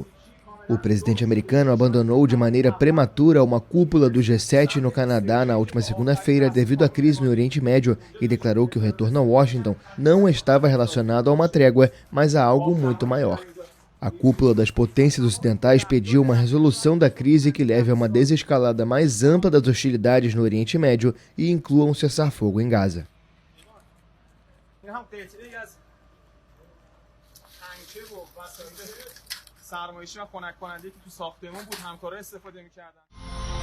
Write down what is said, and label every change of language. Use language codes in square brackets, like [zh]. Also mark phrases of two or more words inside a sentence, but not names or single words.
[pt] O presidente americano abandonou de maneira prematura uma cúpula do G7 no Canadá na última segunda-feira devido à crise no Oriente Médio e declarou que o retorno a Washington não estava relacionado a uma trégua, mas a algo muito maior. A cúpula das potências ocidentais pediu uma resolução da crise que leve a uma desescalada mais ampla das hostilidades no Oriente Médio e inclua um cessar-fogo em Gaza. [fa] سرمایه‌ای و خنک کننده که تو ساختمون بود همکارا استفاده می‌کردن